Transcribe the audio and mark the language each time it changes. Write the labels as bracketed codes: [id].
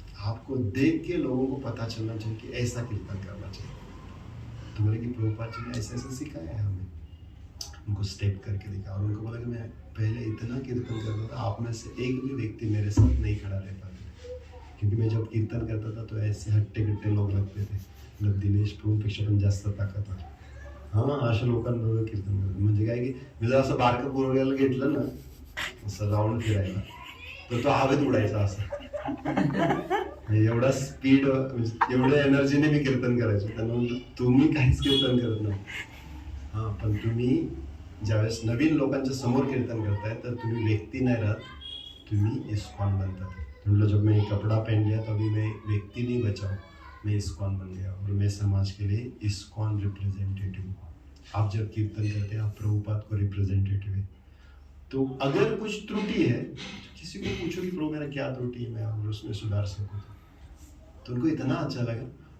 [hi] आपको देख के लोगों को पता चलना चाहिए कि ऐसा कीर्तन करना चाहिए. तो बोले कि प्रभुपाद जी ने ऐसा ऐसा सिखाया है हमें. उनको स्टेप करके दिखा और उनको बोला कि मैं पहले इतना कीर्तन करता था, आप में से एक भी व्यक्ति मेरे साथ नहीं खड़ा रह पाता, क्योंकि मैं जब कीर्तन करता था तो ऐसे हट्टे लोग लगते थे. [mr] मतलब दिनेश प्रभूपेक्षा पण जास्त ताकद होती. हां अशा लोकांबरोबर कीर्तन करतो. म्हणजे काय की मी जर असं बारकं पोरग्याला घेतलं ना असं राऊंड फिरायला, तर तो हवेत उडायचा असं. एवढा स्पीड, एवढ्या एनर्जीने मी कीर्तन करायचो. त्यांना म्हटलं तुम्ही काहीच कीर्तन करत नाही. हां पण तुम्ही ज्यावेळेस नवीन लोकांच्या समोर कीर्तन करताय तर तुम्ही व्यक्ती नहीं राहत, तुम्ही इस्कॉन बनतात. [hi] म्हटलं जब मैं कपड़ा पहन लिया तो अभी मैं व्यक्ति नहीं बचा, मैं इस्कॉन बन गया और मैं समाज के लिए इस्कॉन रिप्रेजेंटेटिव हूँ. आप जब कीर्तन करते हैं आप प्रभुपाद को रिप्रेजेंटेटिव है. तो अगर कुछ त्रुटि है, किसी को पूछो कि प्रभु मेरा क्या त्रुटि है, मैं उसमें सुधार सकूँ. तो उनको इतना अच्छा लगा